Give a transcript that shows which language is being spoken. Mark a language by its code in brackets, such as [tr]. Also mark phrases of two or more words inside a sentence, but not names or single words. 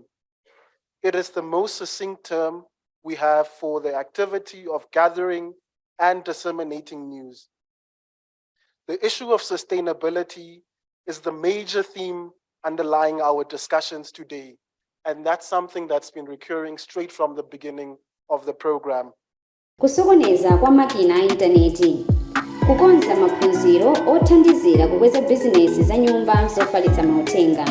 [en] It is the most succinct term we have for the activity of gathering and disseminating news. The issue of sustainability is the major theme underlying our discussions today. And that's something that's been recurring straight from the beginning of the program. [ny] Kusokoneza kwa makina a intaneti, kukonza maphunziro othandizira kukweza bizinesi za nyumba zofalitsa mauthenga.